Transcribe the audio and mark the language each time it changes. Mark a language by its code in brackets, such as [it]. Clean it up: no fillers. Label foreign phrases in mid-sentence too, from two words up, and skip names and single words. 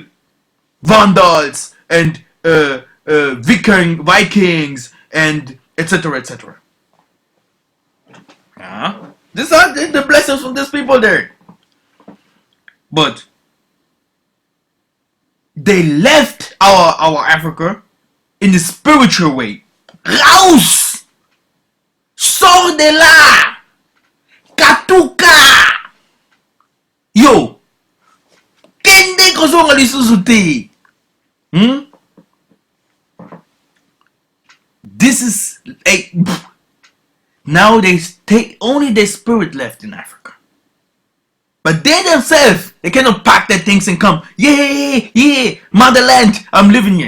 [en] Vandals and Vikings and etc. etc. These are the blessings from these people there. But they left our Africa in the spiritual way. [fr] Khouse! Sors de là! [ln] Katuka! Yo! Kende kozonga lisusu te! [en] This is like now they take only their spirit left in Africa. But they themselves, they cannot pack their things and come. Yeah, yeah, motherland, I'm living here.